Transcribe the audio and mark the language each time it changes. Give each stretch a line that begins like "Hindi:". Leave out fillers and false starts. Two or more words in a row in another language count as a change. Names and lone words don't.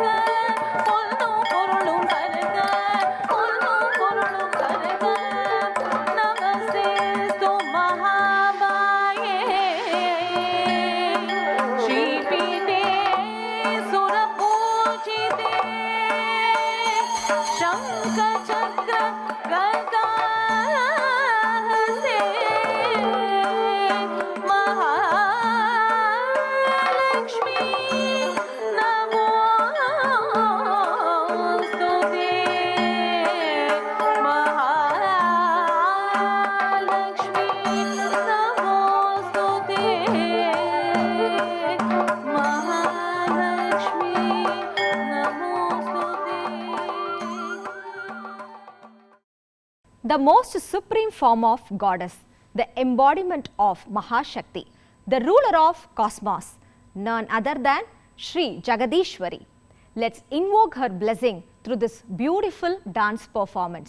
Tamil: பொன்னும் பொருளும் தருக. பொன்னும் பொருளும் தருக.
Sanskrit: नमस्तेऽस्तु महामाये श्रीपीठे सुरपूजिते शंख चक्र गदाहस्ते महालक्ष्मी नमोस्तुते महालक्ष्मी नमोस्तुते महालक्ष्मी नमोस्तुते.
English: The most supreme form of goddess, the embodiment of Mahashakti, the ruler of cosmos, none other than Sri Jagadishwari. Let's invoke her blessing through this beautiful dance performance.